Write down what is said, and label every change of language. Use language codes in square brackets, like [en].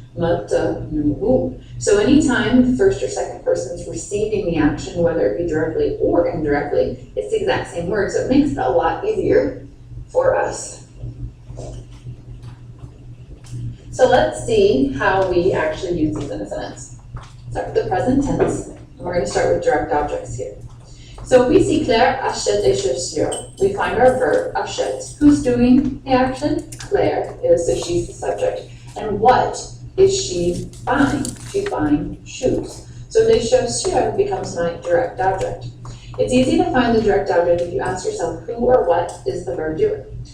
[en] Me, te, nous, vous. So anytime the first or second person is receiving the action, whether it be directly or indirectly, it's the exact same word, so it makes it a lot easier for us. So let's see how we actually use these in a sentence. Start with the present tense, and we're going to start with direct objects here. So we see [fr] Claire achète des chaussures. [en] We find our verb achète. Who's doing the action? Claire is, so she's the subject. And what is she buying? She's buying shoes. So les chaussures becomes my direct object. It's easy to find the direct object if you ask yourself who or what is the verb doing.